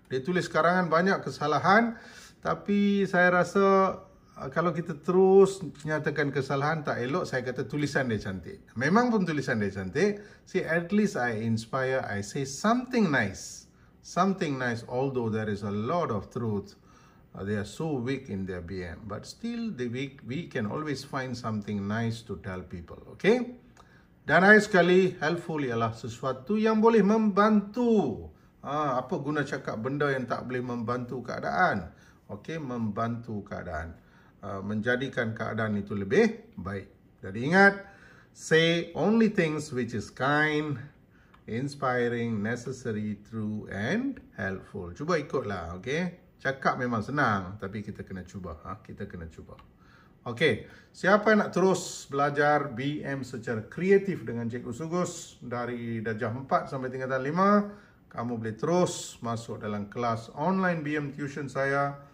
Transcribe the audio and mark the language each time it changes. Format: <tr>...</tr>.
<ms>Dia tulis karangan banyak kesalahan, tapi saya rasa kalau kita terus nyatakan kesalahan tak elok, saya kata tulisan dia cantik. Memang pun tulisan dia cantik.</ms> <en>See, at least I inspire, I say something nice. Something nice, although there is a lot of truth. They are so weak in their BM. But still, we can always find something nice to tell people. Okay?</en> <ms>Dan akhir sekali, helpful ialah sesuatu yang boleh membantu. Apa guna cakap benda yang tak boleh membantu keadaan? Okay, membantu keadaan. Menjadikan keadaan itu lebih baik. Jadi ingat,</ms> <en>say only things which is kind, inspiring, necessary, true and helpful.</en> <ms>Cuba ikutlah, okay? Cakap memang senang, tapi kita kena cuba. Kita kena cuba. Okay, siapa yang nak terus belajar BM secara kreatif dengan Cikgu Sugus dari darjah 4 sampai tingkatan 5, kamu boleh terus masuk dalam kelas online BM tuition saya.</ms>